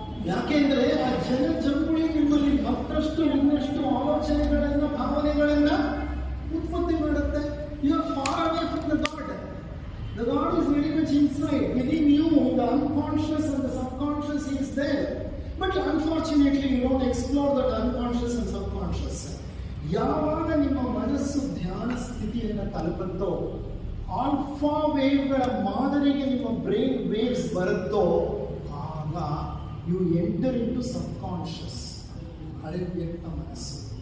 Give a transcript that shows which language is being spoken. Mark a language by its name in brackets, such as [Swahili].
[Kannada] ಯಾಕೆಂದ್ರೆ ಆ ಜನಚಂಗುಳಿ ನಿಮ್ಮಲ್ಲಿ ಮತ್ತಷ್ಟು ಇನ್ನಷ್ಟು ಆಲೋಚನೆಗಳನ್ನ, ಭಾವನೆಗಳನ್ನ ಉತ್ಪತ್ತಿ ಮಾಡುತ್ತೆ. [English] You are far away from the God. The God is very much inside. Within you, the unconscious and the subconscious is there. But unfortunately, you don't explore that unconscious and subconscious. [Kannada] ಯಾವಾಗ ನಿಮ್ಮ ಮನಸ್ಸು ಧ್ಯಾನ ಸ್ಥಿತಿಯನ್ನು ತಲುಪುತ್ತೋ, alpha ವೇವ್ಗಳ ಮಾದರಿಗೆ ನಿಮ್ಮ brain waves ಬರುತ್ತೋ, ಆಗ [English] you enter into subconscious, [Kannada] ಅರೆವ್ಯಕ್ತ ಮನಸ್ಸು.